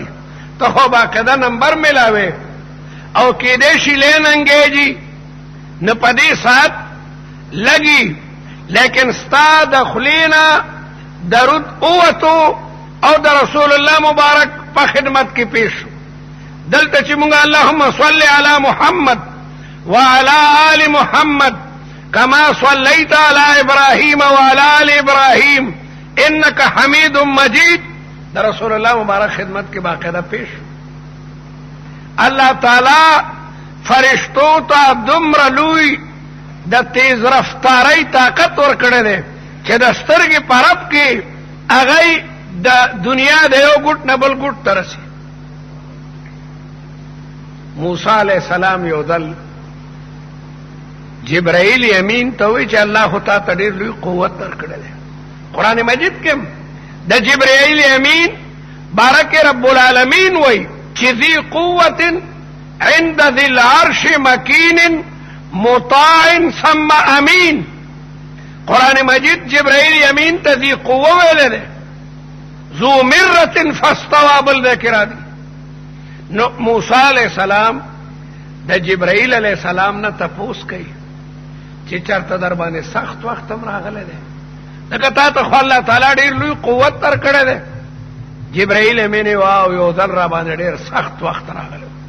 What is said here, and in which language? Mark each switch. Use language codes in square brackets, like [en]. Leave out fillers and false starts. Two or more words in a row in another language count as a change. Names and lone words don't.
[ps] ته خو باقاعده نمبر ملاوې او کېدای شي لین انګیجي نه په دې ساعت لګي، لیکن ستا د خولې نه درود اوتو او د رسول الله مبارک په خدمت کې پیش شو. دلته چې مونږ [ar] اللهم صل علی محمد وعلى آل محمد كما صليت على إبراهيم وعلى آل إبراهيم إنك حميد مجيد [ps] د رسول الله مبارک خدمت کې باقاعده پیش شو. الله تعالی فرشتو ته دومره لوی د تیز رفتاری طاقت ورکړی دی چې د سترګې په رپ کې هغه د دنیا د یو ګوټ نه بل ګوټ ته رسي. موسی [ar] علیہ السلام [ps] یو دل جبرائیل امین ته وی چې الله خو تا ته ډېر لوی قوت درکړی دی. قرآن مجید کې د جبرائیل امین بارک [ar] رب العالمین [ps] وی چې [ar] ذی قوت عند ذی العرش مکین مطاع ثم امین. [ps] قرآن مجید جبرائیل امین ته [ar] ذی قوه [ps] ویلی دی، [ar] ذو مرت فاستوى [ps] بل ذکر دی. نو موسی [ar] علیہ السلام [ps] د جبرائیل [ar] علیہ السلام [ps] نه تپوس کوي چې چرته در باندې سخت وخت هم راغلی دی، لکه تا ته خو الله تعالی ډېر لوی قوت درکړی دی. جبرائیل امین واو یو ځل را باندې ډېر سخت وخت راغلی.